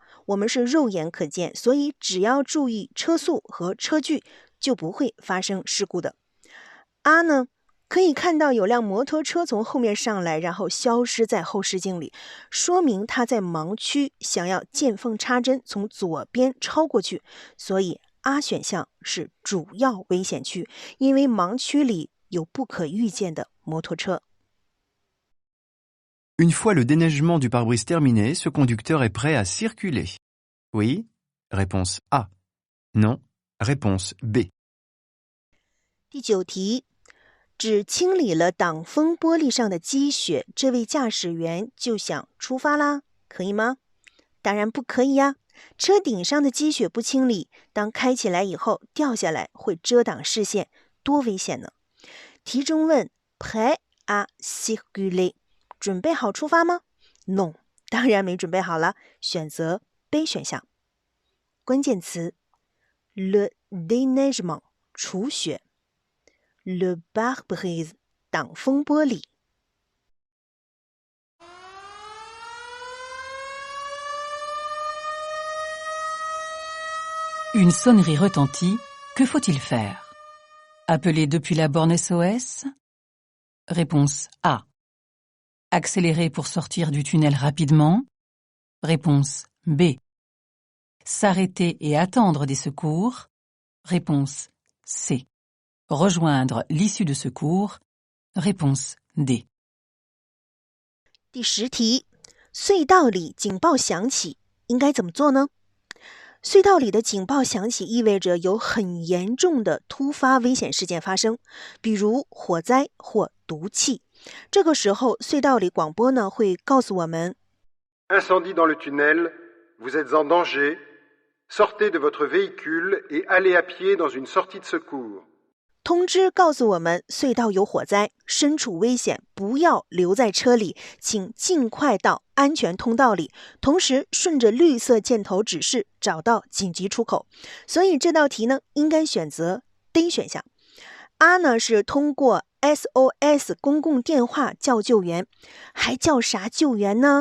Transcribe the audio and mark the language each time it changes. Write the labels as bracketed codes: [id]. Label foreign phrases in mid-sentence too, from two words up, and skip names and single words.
[zh] 我们是肉眼可见，所以只要注意车速和车距，就不会发生事故的。A 呢，可以看到有辆摩托车从后面上来，然后消失在后视镜里，说明他在盲区想要见缝插针从左边超过去，所以 A 选项是主要危险区，因为盲区里有不可预见的摩托车。 [fr] Une fois le déneigement du pare-brise terminé, ce conducteur est prêt à circuler. Oui, réponse A. Non, réponse B. [zh] 第9题，只清理了挡风玻璃上的积雪，这位驾驶员就想出发啦，可以吗？当然不可以呀。车顶上的积雪不清理，当开起来以后掉下来会遮挡视线，多危险呢。题中问 [fr] prêt à circuler， [zh] 准备好出发吗？ No， 当然没准备好了，选择 B 选项。关键词 [fr] le déneigement [zh] 除雪， [fr] le pare-brise [zh] 挡风玻璃。 [fr] Une sonnerie retentit. Que faut-il faire? Appeler depuis la borne SOS? Réponse A. Accélérer pour sortir du tunnel rapidement? Réponse B. S'arrêter et attendre des secours? Réponse C. Rejoindre l'issue de secours? Réponse D. [zh] 第10题，隧道里警报响起，应该怎么做呢？隧道里的警报响起，意味着有很严重的突发危险事件发生，比如火灾或毒气。这个时候，隧道里广播呢会告诉我们 [fr] Incendie dans le tunnel, vous êtes en danger, sortez de votre véhicule et allez à pied dans une sortie de secours. [zh] 通知告诉我们隧道有火灾，身处危险，不要留在车里，请尽快到安全通道里，同时顺着绿色箭头指示找到紧急出口。所以这道题呢，应该选择 D 选项。A 呢是通过 SOS 公共电话叫救援，还叫啥救援呢？